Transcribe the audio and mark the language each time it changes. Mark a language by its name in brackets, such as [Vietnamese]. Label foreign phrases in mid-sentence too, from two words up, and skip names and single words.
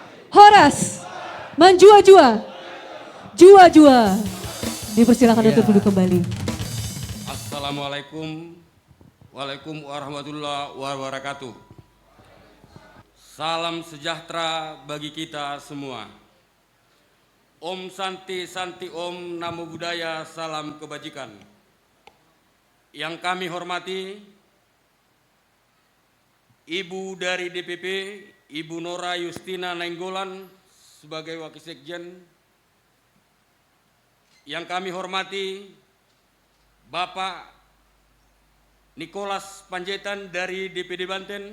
[Batak Toba] Horas, Manjua-jua, Jua-jua. [Indonesian] Dipersilakan untuk duduk kembali. [Arabic] السلام عليكم ورحمة الله وبركاته. [Indonesian] Salam sejahtera bagi kita semua. [Sanskrit] ॐ शान्ति शान्ति ॐ, [Pali] Namo Buddhaya, [Indonesian] salam kebajikan. Yang kami hormati Ibu dari DPP, Ibu Nora Yustina Nainggolan sebagai Wakil Sekjen. Yang kami hormati Bapak Nicholas Panjaitan dari DPD Banten.